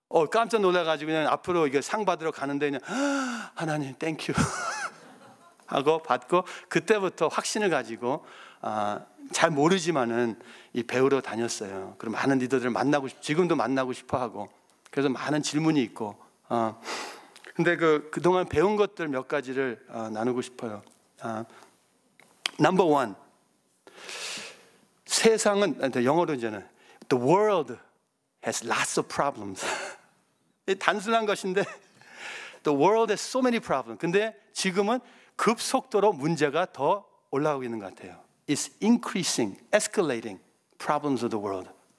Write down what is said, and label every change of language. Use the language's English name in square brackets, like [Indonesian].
[Korean] 깜짝 놀라가지고 그냥 앞으로 이거 상 받으러 가는데 그냥 하나님 땡큐 하고 받고, 그때부터 확신을 가지고 잘 모르지만은 이 배우러 다녔어요. 그럼 많은 리더들을 지금도 만나고 싶어 하고, 그래서 많은 질문이 있고. 근데 그동안 배운 것들 몇 가지를 나누고 싶어요. [English] 넘버 원, [Korean] 세상은, 영어로 이제는 [English] The world has lots of problems. [Korean] 단순한 것인데 [English] The world has so many problems. [Korean] 근데 지금은 급속도로 문제가 더 올라오고 있는 것 같아요. [English] It's increasing, escalating problems of the world.